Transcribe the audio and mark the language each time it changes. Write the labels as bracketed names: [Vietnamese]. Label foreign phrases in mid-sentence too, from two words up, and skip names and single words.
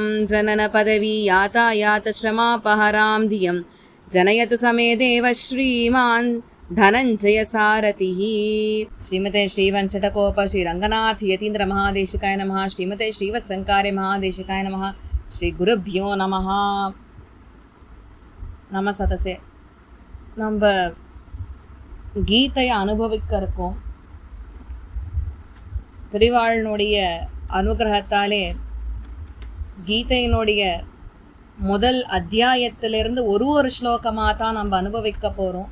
[Sanskrit] जननपदवी यातायातश्रमापहरां धियं जनयतु समे देव श्रीमान् धनञ्जय सारथिः। श्रीमते श्रीवंशटकोप श्रीरङ्गनाथ यतीन्द्र महादेशिकाय नमः। श्रीमते श्रीवत्संकारे महादेशिकाय नमः। श्री गुरुभ्यो नमः। [Tamil] நம்ம சதசே நம்ம கீதையை அனுபவிக்க இருக்கோம். பெரிவாளனுடைய அனுகிரகத்தாலே கீதையினுடைய முதல் அத்தியாயத்திலிருந்து ஒரு ஸ்லோகமாக தான் நம்ம அனுபவிக்க போகிறோம்.